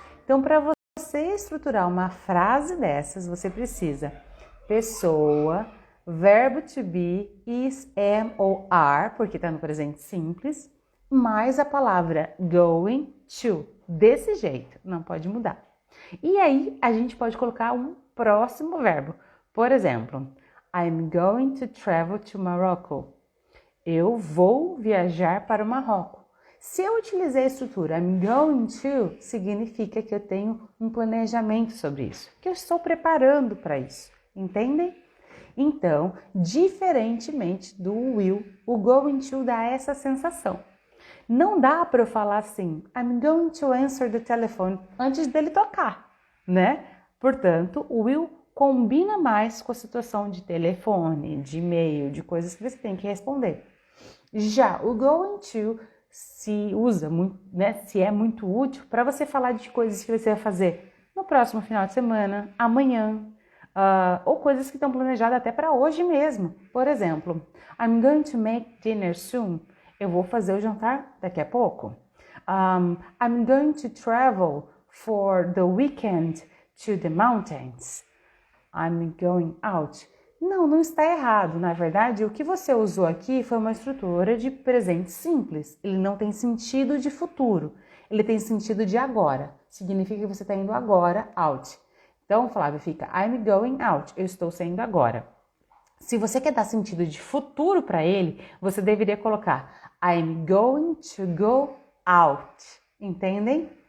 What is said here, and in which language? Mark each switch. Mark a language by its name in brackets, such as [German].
[Portuguese] Então, para você estruturar uma frase dessas, você precisa pessoa, verbo to be, is, am ou are, porque está no presente simples, mais a palavra going to. Desse jeito, não pode mudar. E aí, a gente pode colocar um próximo verbo. [English] Por exemplo, I'm going to travel to Morocco. [Portuguese] Eu vou viajar para o Marrocos. Se eu utilizei a estrutura I'm going to, significa que eu tenho um planejamento sobre isso, que eu estou preparando para isso. Entendem? Então, diferentemente do will, o going to dá essa sensação. Não dá para eu falar assim, [English] I'm going to answer the telephone [Portuguese] antes dele tocar, né? Portanto, o will combina mais com a situação de telefone, de e-mail, de coisas que você tem que responder. Já o going to se usa muito, né? Se é muito útil para você falar de coisas que você vai fazer no próximo final de semana, amanhã, ou coisas que estão planejadas até para hoje mesmo. [English] Por exemplo, I'm going to make dinner soon. [Portuguese] Eu vou fazer o jantar daqui a pouco. [English] I'm going to travel for the weekend to the mountains. I'm going out [Portuguese] Não, não está errado. Na verdade, o que você usou aqui foi uma estrutura de presente simples. Ele não tem sentido de futuro. Ele tem sentido de agora. Significa que você está indo agora out. Então, Flávia, fica [English] I'm going out. [Portuguese] Eu estou saindo agora. Se você quer dar sentido de futuro para ele, você deveria colocar [English] I'm going to go out. [Portuguese] Entendem?